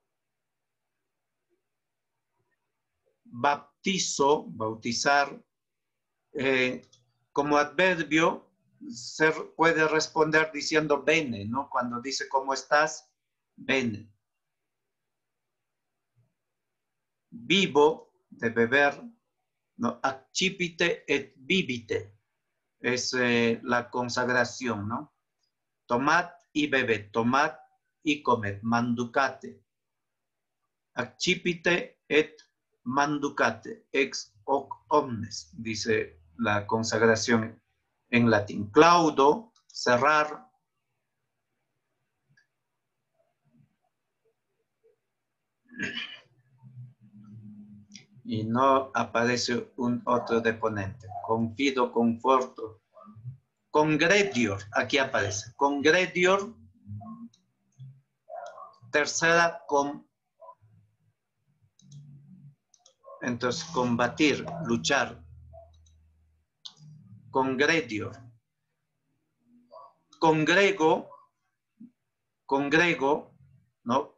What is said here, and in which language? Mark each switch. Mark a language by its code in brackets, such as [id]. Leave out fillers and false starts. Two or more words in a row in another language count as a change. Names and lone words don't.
[es] Baptizo, bautizar. Como adverbio se puede responder diciendo bene, ¿no? Cuando dice ¿cómo estás? Bene. Vivo, de beber, ¿no? [la] Accipite et vivite. [es] Es la consagración, ¿no? Tomad y bebed, tomad y comed, manducate. [la] Accipite et manducate, ex hoc omnes, [es] dice la consagración en latín. Claudo, cerrar. Y no aparece un otro deponente. Confido, conforto. Congredior, aquí aparece. Congredior, tercera con. Entonces, combatir, luchar. congredior. Congrego, ¿no?